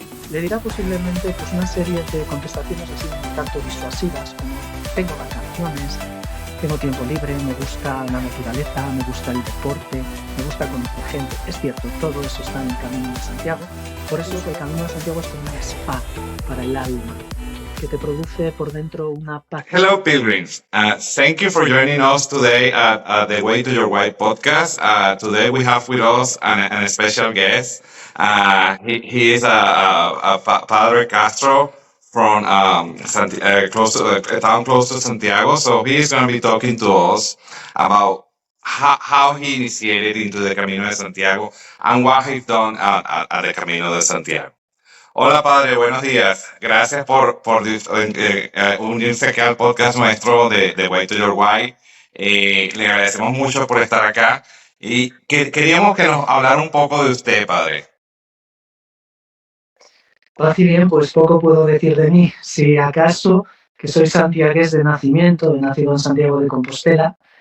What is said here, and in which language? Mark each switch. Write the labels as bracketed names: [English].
[Spanish] Le dirá posiblemente pues, una serie de contestaciones así un tanto disuasivas, como tengo vacaciones, tengo tiempo libre, me gusta la naturaleza, me gusta el deporte, me gusta conocer gente. Es cierto, todo eso está en el Camino de Santiago. Por eso el Camino de Santiago es como un spa para el alma, que te produce por dentro una paz. [English] Hello, pilgrims. Thank you for joining us today at the Way to Your White podcast. Today we have with us an special guest. He is Padre Castro from a town close to Santiago. So he is going to be talking to us about how he initiated into the Camino de Santiago and what he's done at the Camino de Santiago. [Spanish] Hola, Padre, buenos días. Gracias por unirse aquí al podcast nuestro de Way to Your Why. Le agradecemos mucho por estar acá y queríamos que nos hablara un poco de usted, Padre. Así bien, pues poco puedo decir de mí. Si acaso que soy santiagués de nacimiento, he nacido en Santiago de Compostela.